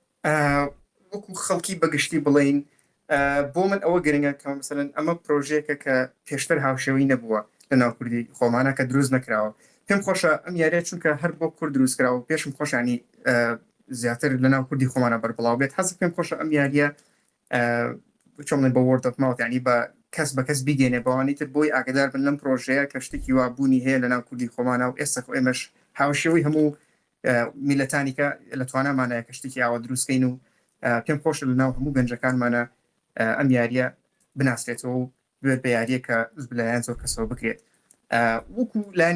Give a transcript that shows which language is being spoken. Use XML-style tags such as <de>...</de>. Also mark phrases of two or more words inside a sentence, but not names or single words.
<ckb>وەکو خەڵکی بەگشتی بڵین بۆ من ئەوە گرنگە کە مثلەن ئەمە پرۆژێکە کە پێشتر هاوشێوی نەبووە لە ناو کوردی خۆمانە کە دروست نەکراوە پێم خۆشە ئەم یاریە چونکە هەر بۆ کورد دروستکراوە پێشم خۆشانی زیاتر لە ناو کوردی خۆمانە بەربڵاو بێت حەز پێم خۆشە ئەم یاریە چۆن بە word</ckb> <en>of mouth</en> <ckb>ینی بە کەس بە کەس بیگەێنێ بەوانی تر بۆی ئاگدار بن لەم پرۆژەیە کە شتێکی وابوونی هەیە لە ناو کوردی خۆمانە و ئێستا ئێمەش هاوشێوی هەموو میلەتانیکە لە توانامانەیە کە شتێکی ئاوە دروستکەین و پێم خۆشە لە ناو هەموو گەنجەکانمانە ئەم یاریە بناسرێتەوە و بێت بە یاریە کە لایەن زۆر کەسەوە بکرێت وەکو لایانی</ckb>